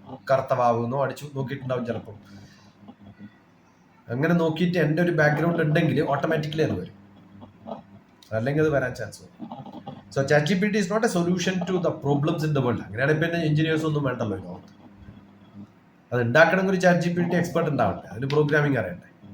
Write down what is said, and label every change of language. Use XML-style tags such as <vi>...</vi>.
<ml>കർത്തവാകുന്നോ അടിച്ചു നോക്കിയിട്ടുണ്ടാവും ചിലപ്പോൾ. അങ്ങനെ നോക്കിയിട്ട് എൻ്റെ ഒരു ബാക്ക്ഗ്രൗണ്ട് ഉണ്ടെങ്കിൽ ഓട്ടോമാറ്റിക്കലി അത് വരും, അല്ലെങ്കിൽ അത് വരാൻ ചാൻസ് വരും.</ml> <en>So ChatGPT is not a solution to the problems in the world.</en> <ml>അങ്ങനെയാണ് ഇപ്പം എഞ്ചിനീയേഴ്സ് ഒന്നും വേണ്ടല്ലോ ഈ ലോകത്ത്. അത് ഉണ്ടാക്കണമെങ്കിൽ ഒരു ChatGPT എക്സ്പെർട്ട് ഉണ്ടാവട്ടെ, അതിന് പ്രോഗ്രാമിംഗ് അറിയണ്ടേ.</ml>